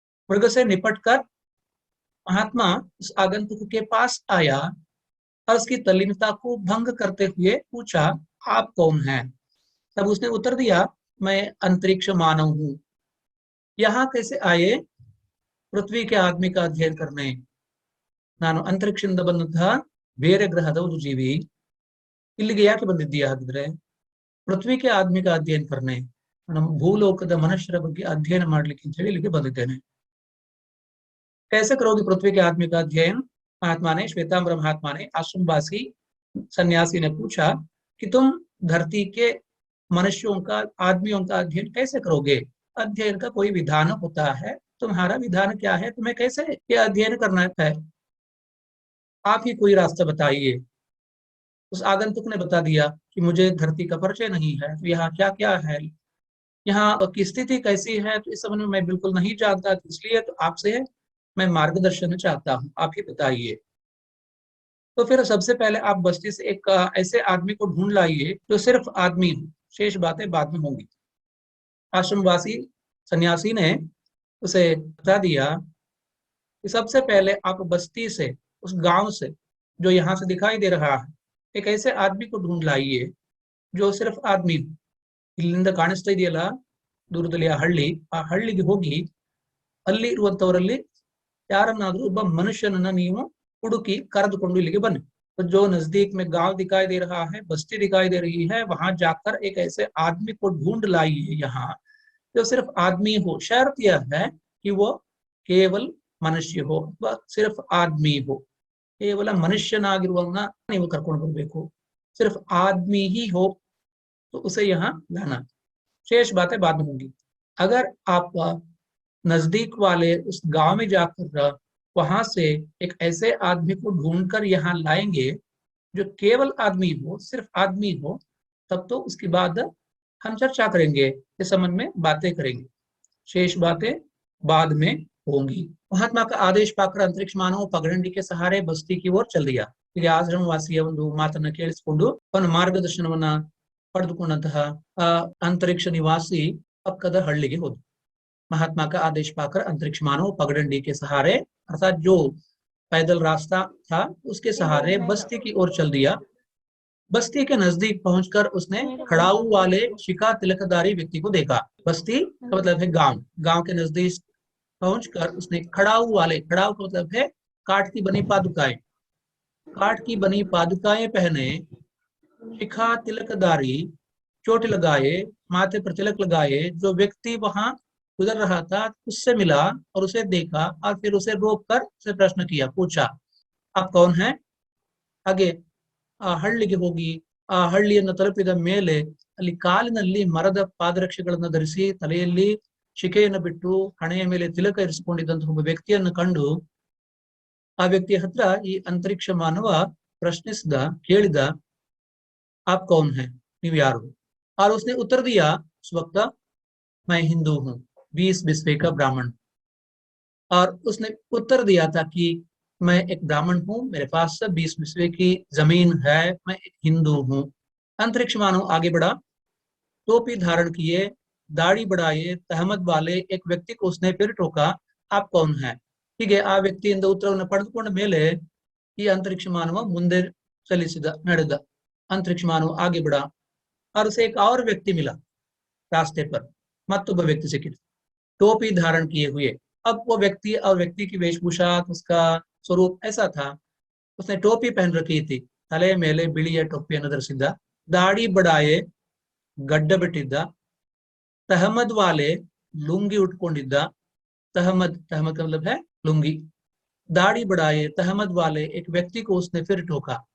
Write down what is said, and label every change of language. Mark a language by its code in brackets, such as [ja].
[hi] मृग से निपटकर महात्मा उस आगंतुक के पास आया और उसकी तल्लीनता को भंग करते हुए पूछा, आप कौन हैं? तब उसने उत्तर दिया, मैं अंतरिक्ष मानव हूं। यहाँ कैसे आए? पृथ्वी के आदमी का अध्ययन करने। [kn] ನಾನು ಅಂತರಿಕ್ಷದಿಂದ ಬಂದಂತಹ ಬೇರೆ ಗ್ರಹದ ಒಂದು ಜೀವಿ, ಇಲ್ಲಿಗೆ ಯಾಕೆ ಬಂದಿದ್ದೀಯಾ ಹಾಗಿದ್ರೆ? [hi] पृथ्वी के आदमी का अध्ययन करने, [kn] ನಮ್ಮ ಭೂಲೋಕದ ಮನುಷ್ಯರ ಬಗ್ಗೆ ಅಧ್ಯಯನ ಮಾಡ್ಲಿಕ್ಕೆ ಅಂತ ಹೇಳಿ ಇಲ್ಲಿಗೆ ಬಂದಿದ್ದೇನೆ। [hi] कैसे करोगे पृथ्वी के आदमी का अध्ययन? महात्मा ने, श्वेतांबर महात्मा ने आश्रमवासी सन्यासी ने पूछा कि तुम धरती के मनुष्यों का, आदमियों का अध्ययन कैसे करोगे? अध्ययन का कोई विधान होता है, तुम्हारा विधान क्या है? तुम्हें कैसे ये अध्ययन करना है? आप ही कोई रास्ता बताइए। उस आगंतुक ने बता दिया कि मुझे धरती का परिचय नहीं है, तो यहाँ क्या क्या है, यहाँ की स्थिति कैसी है, तो इस समय में मैं बिल्कुल नहीं जानता, तो इसलिए तो आपसे मैं मार्गदर्शन चाहता हूँ, आप ही बताइए। तो फिर सबसे पहले आप बस्ती से एक ऐसे आदमी को ढूंढ लाइए जो सिर्फ आदमी हो, शेष बातें बाद में होंगी। आश्रमवासी सन्यासी ने उसे बता दिया कि सबसे पहले आप बस्ती से, उस गांव से जो यहाँ से दिखाई दे रहा है, एक ऐसे आदमी को ढूंढ लाइए जो सिर्फ आदमी हो। [kn] ಇಲ್ಲಿಂದ ಕಾಣಿಸ್ತಾ ಇದೆಯಲ್ಲ ದೂರದಲ್ಲಿ ಆ ಹಳ್ಳಿ, ಆ ಹಳ್ಳಿಗೆ ಹೋಗಿ ಅಲ್ಲಿ ಇರುವಂತವರಲ್ಲಿ ಯಾರನ್ನಾದ್ರೂ ಒಬ್ಬ ಮನುಷ್ಯನನ್ನ ನೀವು ಹುಡುಕಿ ಕರೆದುಕೊಂಡು ಇಲ್ಲಿಗೆ ಬನ್ನಿ। [hi] तो जो नजदीक में गांव दिखाई दे रहा है, बस्ती दिखाई दे रही है, वहां जाकर एक ऐसे आदमी को ढूंढ लाइए यहाँ जो सिर्फ आदमी हो। शर्त यह है कि वो केवल मनुष्य हो, वह सिर्फ आदमी हो। केवल [kn] ಮನುಷ್ಯನಾಗಿರುವವನ್ನ ನೀವು ಕರ್ಕೊಂಡು ಬರಬೇಕು, [hi] सिर्फ आदमी ही हो तो उसे यहाँ लाना, शेष बातें बाद में होंगी। अगर आप नजदीक वाले उस गांव में जाकर वहां से एक ऐसे आदमी को ढूंढकर यहाँ लाएंगे जो केवल आदमी हो, सिर्फ आदमी हो, तब तो उसके बाद हम चर्चा करेंगे, इस संबंध में बातें करेंगे, शेष बातें बाद में होंगी। महात्मा का आदेश पाकर अंतरिक्ष मानव पगडंडी के सहारे बस्ती की ओर चल दिया। [kn] ಇಲ್ಲಿ ಆಶ್ರಮವಾಸಿಯ ಒಂದು ಮಾತನ್ನ ಕೇಳಿಸಿಕೊಂಡು ಅವನ ಮಾರ್ಗದರ್ಶನವನ್ನ ಪಡೆದುಕೊಂಡಂತಹ [hi] अंतरिक्ष निवासी पक्कद [kn] हಳ್ಳಿಗೆ ಹೋದ। [hi] महात्मा का आदेश पाकर अंतरिक्ष मानव पगडंडी के सहारे, अर्थात जो पैदल रास्ता था उसके सहारे बस्ती की ओर चल दिया। बस्ती के नजदीक पहुंचकर उसने खड़ाऊ वाले शिखा तिलकधारी व्यक्ति को देखा। बस्ती का मतलब है गांव। गांव के नजदीक पहुंचकर उसने खड़ाऊ वाले, खड़ाऊ का मतलब है काठ की बनी पादुकाएं, काठ की बनी पादुकाएं पहने, शिखा तिलकधारी, चोटी लगाए, माथे पर तिलक लगाए जो व्यक्ति वहां गुजर रहा था उससे मिला और उसे देखा और फिर उसे रोककर उसे प्रश्न किया, पूछा, आप कौन हैं? [kn] ಹಾಗೆ ಆ ಹಳ್ಳಿಗೆ ಹೋಗಿ ಆ ಹಳ್ಳಿಯನ್ನು ತಲುಪಿದ ಮೇಲೆ ಅಲ್ಲಿ ಕಾಲಿನಲ್ಲಿ ಮರದ ಪಾದರಕ್ಷೆಗಳನ್ನು ಧರಿಸಿ ತಲೆಯಲ್ಲಿ ಶಿಖೆಯನ್ನು ಬಿಟ್ಟು ಹಣೆಯ ಮೇಲೆ ತಿಲಕ ಇರಿಸಿಕೊಂಡಿದ್ದಂತಹ ಒಬ್ಬ ವ್ಯಕ್ತಿಯನ್ನು ಕಂಡು ಆ ವ್ಯಕ್ತಿಯ ಹತ್ರ ಈ ಅಂತರಿಕ್ಷ ಮಾನವ ಪ್ರಶ್ನಿಸಿದ, ಕೇಳಿದ, [hi] आप कौन है, [kn] ನೀವು ಯಾರು? [hi] और उसने उत्तर दिया उस वक्त, मैं हिंदू हूँ, 20 बिस्वे का ब्राह्मण। और उसने उत्तर दिया था कि मैं एक ब्राह्मण हूँ, मेरे पास 20 बिस्वे की जमीन है, मैं एक हिंदू हूँ। अंतरिक्ष मानव आगे बढ़ा, टोपी धारण किए, दाढ़ी बढ़ाए, तहमत वाले एक व्यक्ति को उसने फिर टोका, आप कौन है? [kn] ಹೀಗೆ ಆ ವ್ಯಕ್ತಿಯಿಂದ ಉತ್ತರವನ್ನು ಪಡೆದುಕೊಂಡ ಮೇಲೆ ಈ अंतरिक्ष मानव ಮುಂದೆ ಚಲಿಸಿದ, ನಡೆದ। [hi] अंतरिक्ष मानव आगे बढ़ा और उसे एक और व्यक्ति मिला रास्ते पर, मत्तोब व्यक्ति से, टोपी धारण किए हुए। अब वो व्यक्ति और व्यक्ति की वेशभूषा, उसका स्वरूप ऐसा था, उसने टोपी पहन रखी थी, [kn] ತಲೆ ಮೇಲೆ ಬಿಳಿಯ ಟೋಪಿಯನ್ನು ಧರಿಸಿದ್ದ, ದಾಡಿ ಬಡಾಯೆ, ಗಡ್ಡ ಬಿಟ್ಟಿದ್ದ, [hi] तहमद वाले लुंगी उठಕೊಂಡಿದ್ದ, तहमद तहमद का मतलब है लुंगी, दाढ़ी बढ़ाए, तहमद वाले एक व्यक्ति को उसने फिर ठोका।